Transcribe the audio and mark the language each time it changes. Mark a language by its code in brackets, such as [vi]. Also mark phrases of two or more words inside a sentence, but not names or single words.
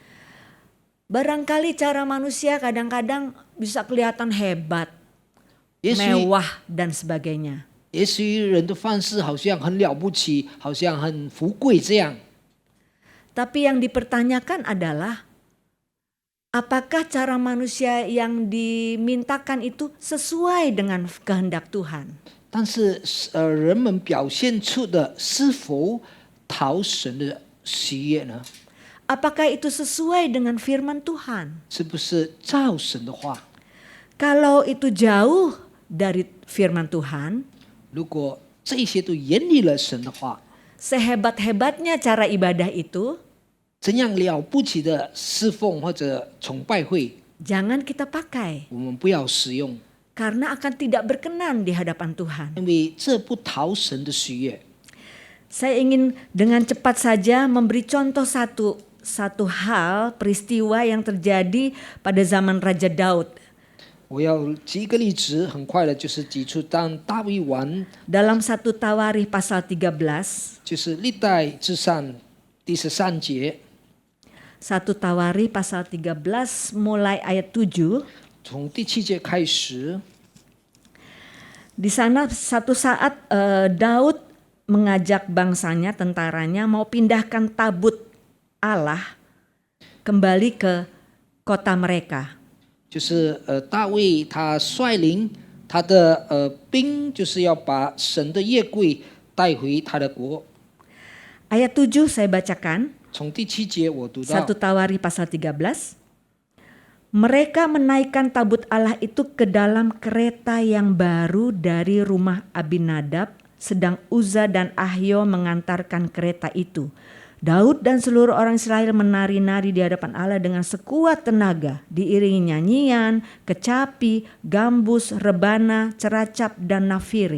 [zh] 不要用人的方式。 [id] Barangkali cara manusia kadang-kadang bisa kelihatan hebat, [zh] 也许 [id] mewah dan sebagainya. [zh] 也许人的方式好像很了不起，好像很富贵这样。 [id] Tapi yang dipertanyakan adalah apakah cara manusia yang dimintakan itu sesuai dengan kehendak Tuhan? [zh] 但是人们表现出的是否讨神的喜悦呢？ [id] Apakah itu sesuai dengan firman Tuhan? [zh] 是不是照神的话？ [id] Kalau itu jauh dari firman Tuhan, [zh] 如果这些都远离了神的话， [id] sehebat-hebatnya cara ibadah itu, [zh] 怎样了不起的侍奉或者崇拜会， [id] jangan kita pakai [zh] 我们不要使用， [id] karena akan tidak berkenan di hadapan Tuhan. [zh] 因为这不讨神的喜悦。 [id] Saya ingin dengan cepat saja memberi contoh satu hal peristiwa yang terjadi pada zaman Raja Daud. [zh] 我要举一个例子，很快的就是举出当大卫王， [id] Dalam 1 Tawarikh pasal 13, [zh] 就是历代之上第13节， [id] 1 Tawarikh pasal 13 mulai ayat 7. [zh] 从第7节开始， [id] Di sana satu saat Daud mengajak bangsanya, tentaranya mau pindahkan tabut Allah kembali ke kota mereka. [zh] 就是大卫他率领他的兵，就是要把神的约柜带回他的国。 [id] Ayat 7 saya bacakan. [zh] 从第7节我读 [id] 1 [zh] 到， [id] Tawarikh pasal 13. Mereka menaikkan tabut Allah itu ke dalam kereta yang baru dari rumah Abinadab, sedang Uzza dan Ahio mengantarkan kereta itu. Daud dan seluruh orang Israel menari-nari di hadapan Allah dengan sekuat tenaga, diiringi nyanyian, kecapi, gambus, rebana, ceracap, dan nafiri.